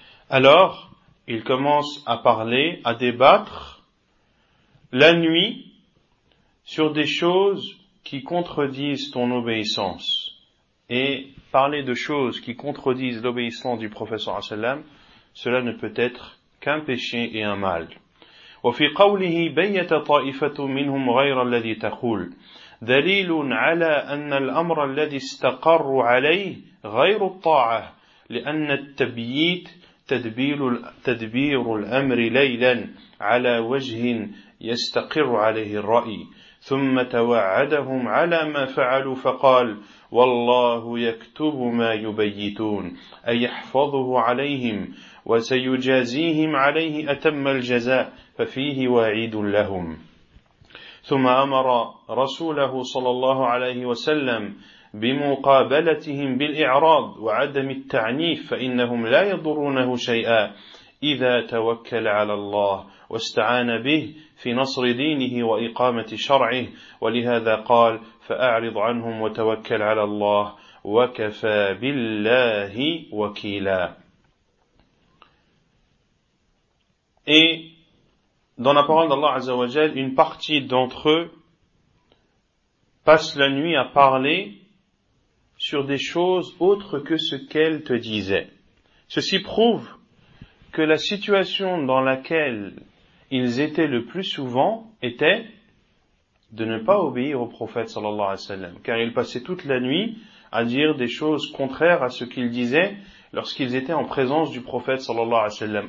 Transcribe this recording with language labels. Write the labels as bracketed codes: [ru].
[fr] Alors, ils commencent à parler, à débattre, la nuit, sur des choses qui contredisent ton obéissance. Et parler de choses qui contredisent l'obéissance du prophète صلى الله عليه وسلم, cela ne peut être qu'un péché et un mal. [ar] وفي قوله بيت طائفة منهم غير الذي تقول دليل على أن الأمر الذي استقر عليه غير الطاعة لأن التبييت تدبير الأمر ليلا على وجه يستقر عليه الرأي ثم توعدهم على ما فعلوا فقال والله يكتب ما يبيتون أي يحفظه عليهم وسيجازيهم عليه أتم الجزاء ففيه وعيد لهم ثم أمر رسوله صلى الله عليه وسلم بمقابلتهم بالإعراض وعدم التعنيف فإنهم لا يضرونه شيئا إذا توكل على الله واستعان به في نصر دينه وإقامة شرعه ولهذا قال فأعرض عنهم وتوكل على الله وكفى بالله وكيلا. [fr] Et dans la parole d'Allah Azza wa Jal, une partie d'entre eux passe la nuit à parler sur des choses autres que ce qu'elle te disait. Ceci prouve que la situation dans laquelle ils étaient le plus souvent était de ne pas obéir au prophète sallallahu alayhi wa sallam, car ils passaient toute la nuit à dire des choses contraires à ce qu'ils disaient lorsqu'ils étaient en présence du prophète sallallahu alayhi wa sallam.